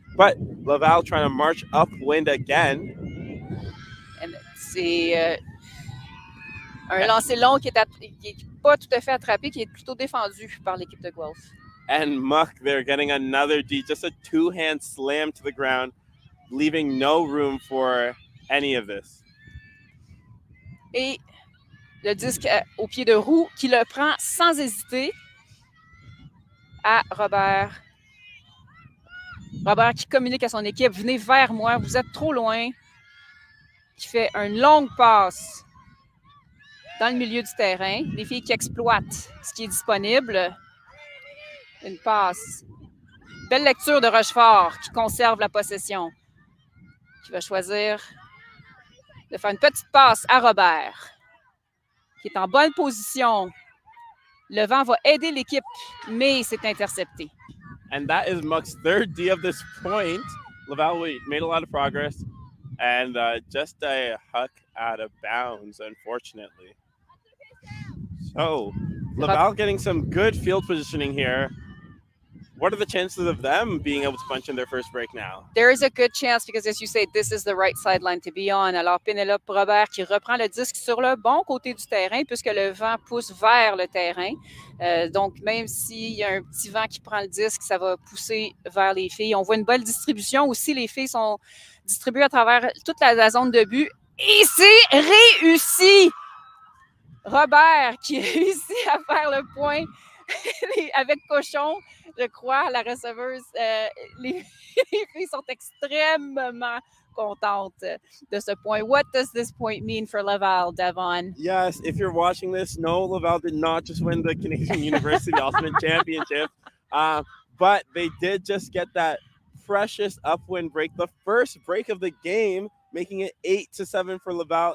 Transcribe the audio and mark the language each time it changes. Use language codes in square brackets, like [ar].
[en] But Laval trying to march upwind again. [fr] And c'est un lancer long qui est pas tout à fait attrapé, qui est plutôt défendu par l'équipe de Guelph. [en] And Muck there getting another D, just a two-hand slam to the ground, leaving no room for any of this. [fr] Et le disque au pied de roue qui le prend sans hésiter à Robert. Robert qui communique à son équipe, venez vers moi, vous êtes trop loin. Qui fait une longue passe dans le milieu du terrain. Les filles qui exploitent ce qui est disponible. Une passe. Belle lecture de Rochefort qui conserve la possession. Qui va choisir de faire une petite passe à Robert, qui est en bonne position. Le vent va aider l'équipe, mais c'est intercepté. [en] And that is Muck's third D of this point. Laval made a lot of progress, and just a huck out of bounds, unfortunately. So, Laval getting some good field positioning here. What are the chances of them being able to punch in their first break now? There is a good chance because, as you say, this is the right sideline to be on. [fr] Alors, Pénélope Robert qui reprend le disque sur le bon côté du terrain puisque le vent pousse vers le terrain. Donc, même s'il y a un petit vent qui prend le disque, ça va pousser vers les filles. On voit une bonne distribution aussi. Les filles sont distribuées à travers toute la zone de but. Et c'est réussi! Robert qui réussit à faire le point avec Cochon, je crois, la receveuse. Les filles sont extrêmement contentes de ce point. [en] What does this point mean for Laval, Devon? Yes, if you're watching this, no, Laval did not just win the Canadian University Ultimate Championship, but they did just get that precious upwind break, the first break of the game, making it 8-7 for Laval.